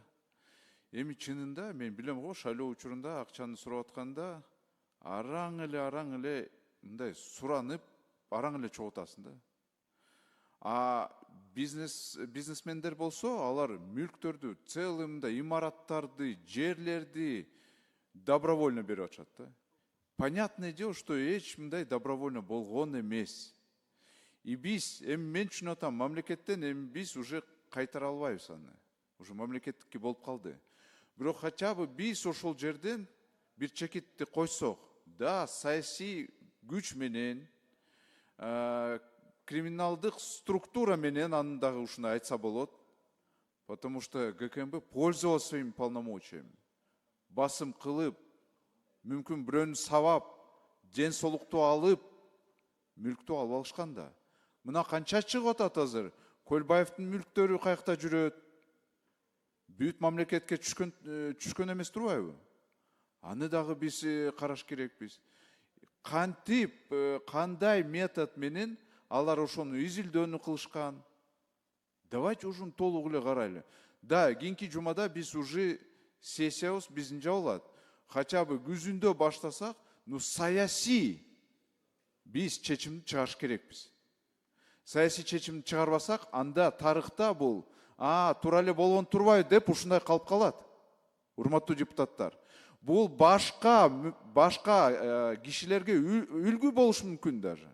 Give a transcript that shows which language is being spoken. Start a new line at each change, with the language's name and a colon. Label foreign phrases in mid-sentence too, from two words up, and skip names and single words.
Kyrgyz: Эми чынында мен билем го, шайлоо учурунда акчаны сурап атканда араң эле мындай суранып, араң эле чогуу атасың да. Бизнесмендер болсо, алар мүлктөрдү, целый мындай имараттарды, жерлерди добровольно берип атышат да.
Russian: Понятное дело, что
Kyrgyz: эч мындай добровольно болгон эмес. И биз, эми мен түшүнүп атам, мамлекеттен эми биз уже кайтара албайбыз аны. Уже мамлекеттикке болуп калды. Бирок
Russian: хотя бы
Kyrgyz: биз ошол жерден бир чекитти койсок, да, саясий күч менен, криминалдык структура менен аны дагы ушуну айтса болот.
Russian: Потому что ГКМБ пользовался своими полномочиями.
Kyrgyz: Басым кылып, мүмкүн бирөөнү сабап, ден соолукту алып, мүлктү алып алышкан да. Мына канча чыгып атат азыр? Көлбаевдин мүлктөрү каякта жүрөт? Бүт мамлекетке түшкөн эмес турбайбы? Аны дагы биз караш керекпиз. Кантип, кандай метод менен алар ошону изилдөөнү кылышкан? Давайте ушуну толук эле карайлы. Да, кийинки жумада биз уже сессиябыз биздин жабылат.
Russian: Хотя бы
Kyrgyz: күзүндө баштасак, саясий биз чечимди чыгарыш керекпиз. Саясий чечимди чыгарбасак, анда тарыхта бул туура эле болгон турбайбы деп ушундай калып калат. Урматтуу депутаттар. Бул башка кишилерге үлгү болуш мүмкүн даже.